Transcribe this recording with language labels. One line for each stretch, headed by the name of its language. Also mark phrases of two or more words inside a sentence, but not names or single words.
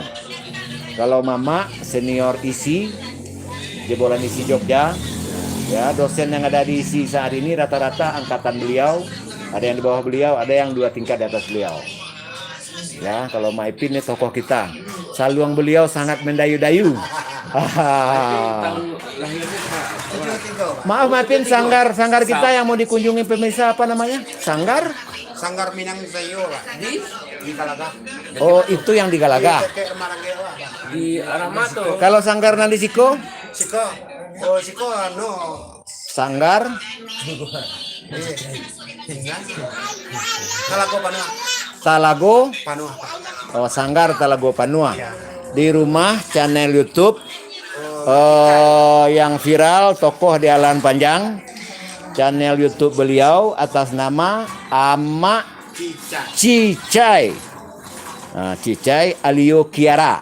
Indonesian: Kalau Mama senior isi, jebolan isi Jogja, ya, dosen yang ada di isi saat ini rata-rata angkatan beliau, ada yang di bawah beliau, ada yang 2 tingkat di atas beliau. Ya, kalau Ma Ipin ini tokoh kita. Saluang beliau sangat mendayu-dayu. Maaf Ma Ipin, sanggar kita yang mau dikunjungi pemirsa apa namanya? Sanggar Minang Sayo di Galaga. Oh, itu yang di Galaga. Di Aramato. Kalau sanggar nanti Siko?
Minangkabau: Siko no.
Indonesian: Sanggar Talago Panua. Talago Panua. Sanggar Talago Panua. Ya. Di rumah channel YouTube yang viral tokoh di Alan Panjang. Channel YouTube beliau atas nama Ama Cica. Cicai. Cicai Alio Kiara.